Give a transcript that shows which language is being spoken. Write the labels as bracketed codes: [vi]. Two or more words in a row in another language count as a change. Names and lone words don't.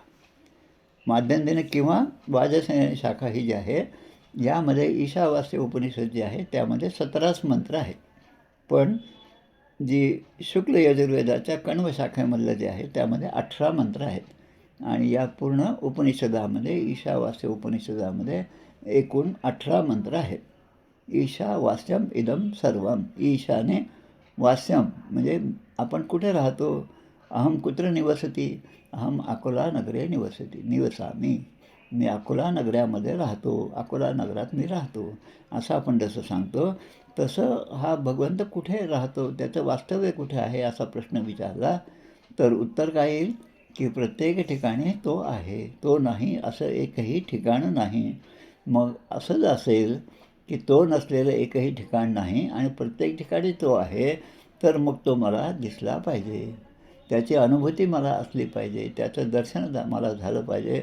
[mr] माध्यंदिन किंवा वाजसनेय शाखा ही जी आहे, यामध्ये ईशावास्य उपनिषद जे आहे त्यामध्ये 17च मंत्र आहेत. पण जी शुक्ल यजुर्वेदाच्या कण्व शाखेमधलं जे आहे त्यामध्ये 18 मंत्र आहेत. आणि या पूर्ण उपनिषदामध्ये, ईशावास्य उपनिषदामध्ये एकूण 18 मंत्र आहेत. [sa] ईशावास्यम इदम सर्वम. [mr] ईशाने वास्यम म्हणजे आपण कुठे राहतो. [sa] अहम कुत्र निवसती, अहम अकोला नगरे निवसामी. [mr] मी अकोला नगरामध्ये राहतो, अकोला नगरात मी राहतो, असं आपण जसं सांगतो, तसं हा भगवंत कुठे राहतो, त्याचं वास्तव्य कुठे आहे असा प्रश्न विचारला तर उत्तर काय येईल, की प्रत्येक ठिकाणी तो आहे. तो नाही असं एकही ठिकाण नाही. मग असंच असेल की तो नसलेलं एकही ठिकाण नाही आणि प्रत्येक ठिकाणी तो आहे, तर मग तो मला दिसला पाहिजे, त्याची अनुभूती मला असली पाहिजे, त्याचं दर्शन मला झालं पाहिजे.